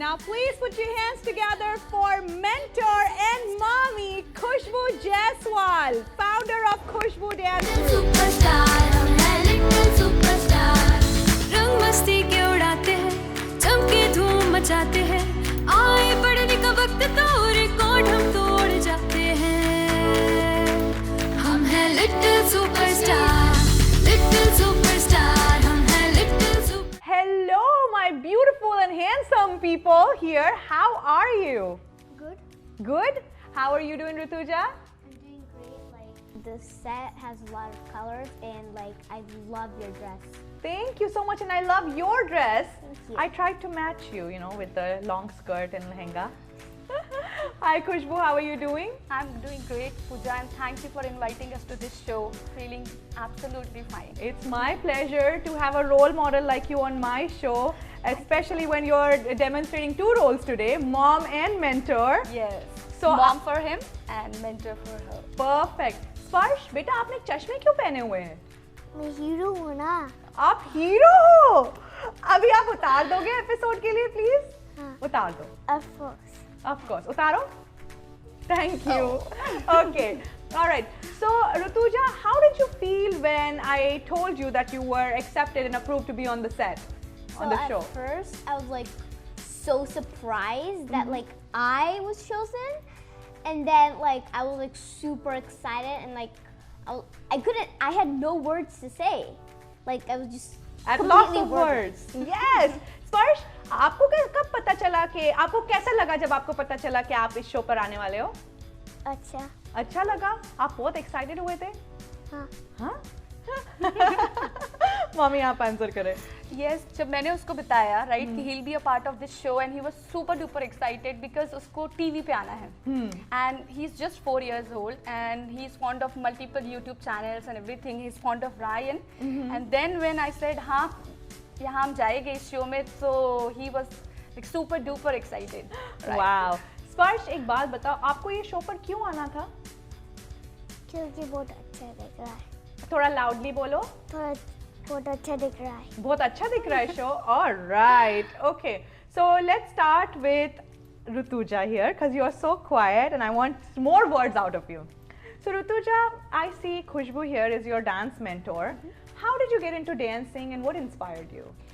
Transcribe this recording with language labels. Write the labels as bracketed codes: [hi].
[en] Now please put your hands together for mentor and mommy Khushbu Jaiswal, founder of Khushbu Dance. [hi] Superstar, हम हैं little superstar. रंग मस्ती के उड़ाते हैं, चमके धूम मचाते हैं। आए पढ़ने का वक्त तो रिकॉर्ड हम तोड़ जाते हैं। हम हैं लिटिल सुपरस्टार, लिटिल सुपरस्टार, हम हैं little super. [en] Hello, my beautiful and handsome people here. How are you? Good. Good? How are you doing, Rituja? I'm doing great. Like the set has a lot of colors and like I love your dress. Thank you so much, and I love your dress. Thank you. I tried to match you, with the long skirt and lehenga. Hi, Khushbu, how are you doing? I'm doing great, Pooja, and thank you for inviting us to this show. Feeling absolutely fine. It's my pleasure to have a role model like you on my show, especially when you're demonstrating 2 roles today, mom and mentor. Yes. So, Mom for him and mentor for her. Perfect. [hi] स्पर्श, बेटा आपने चश्मे क्यों पहने हुए हैं? मैं hero हूँ ना। आप हीरो हो? अभी आप उतार दोगे एपिसोड के लिए प्लीज? हाँ। उतार दो। [en] Of course. Of course. Utaro? Thank you. Okay. All right. So, Rituja, how did you feel when I told you that you were accepted and approved to be on the set, on the show? At first, I was like so surprised that like I was chosen, and then like I was like super excited and like I had no words to say. Like I was just At lots completely of wordless. words. Yes. [hi] स्पर्श, आपको कब पता चला कि आपको कैसा लगा जब आपको पता चला कि आप इस शो पर आने वाले हो? अच्छा। अच्छा लगा? आप बहुत एक्साइटेड हुए थे? हाँ। हाँ? मम्मी आप आंसर करें। [en] Yes, [hi] जब मैंने उसको बताया, [en] right, कि he'll be a part of this show, and he was super duper excited because [hi] उसको TV पे आना है. [en] And he's just 4 years old, and he's fond of multiple YouTube channels and everything. He's fond of Ryan. And then when I said, [hi] हाँ, यहाँ हम जाएंगे इस show में, [en] so he was like super duper excited. Right? Wow. [hi] स्पर्श, एक बात बताओ, आपको ये शो पर क्यों आना था? क्योंकि बहुत अच्छा दिख रहा है। थोड़ा लाउडली बोलो। थोड़ा बहुत अच्छा दिख रहा है। बहुत अच्छा दिख रहा है show. [en] Alright. Okay. So let's start with Rituja here because you are so quiet and I want more words out of you. So Rituja, I see Khushbu here is your dance mentor. How did you get into dancing and what inspired you?